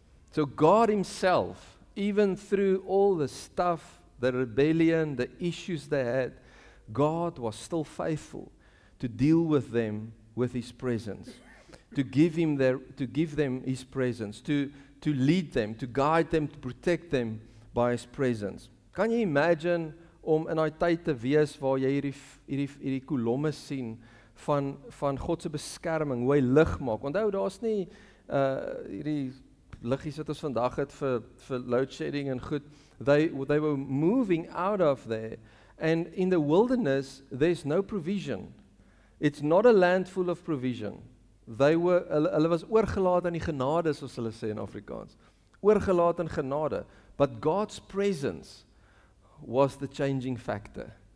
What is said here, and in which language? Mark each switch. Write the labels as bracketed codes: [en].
[en] So God Himself, even through all the stuff, the rebellion, the issues they had, God was still faithful to deal with them with His presence, to give them His presence, to lead them, to guide them, to protect them by His presence. [af] Kan jy imagine om in daai tyd te wees waar jy hierdie kolomme sien van God se beskerming, hoe hy lig maak. Onthou, daar's nie hierdie liggies wat ons vandag het vir load shedding en goed. [en] They were moving out of there, and in the wilderness there's no provision. It's not a land full of provision. [af] Hulle was oorgelaat aan die genade, soos hulle sê in Afrikaans. Oorgelaat aan genade. [en] But God's presence was the changing factor.